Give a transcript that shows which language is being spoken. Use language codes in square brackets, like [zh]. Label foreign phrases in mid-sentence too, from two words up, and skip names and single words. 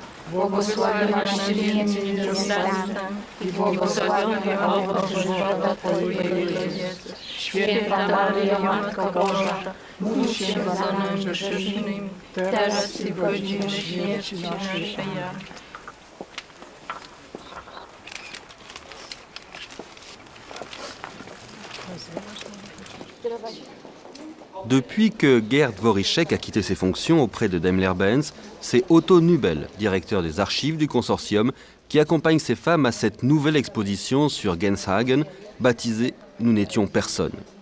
[pl] Błogosławionaś Ty między niewiastami i błogosławiony owoc żywota Twojego Jezus. Święta Maryjo, Matko Boża, módl się za nami grzesznymi, teraz i w godzinie śmierci naszej. Amen. [fr] Depuis que Gerd Dvorišek a quitté ses fonctions auprès de Daimler-Benz, c'est Otto Nubel, directeur des archives du consortium, qui accompagne ces femmes à cette nouvelle exposition sur Genshagen, baptisée « Nous n'étions personne ».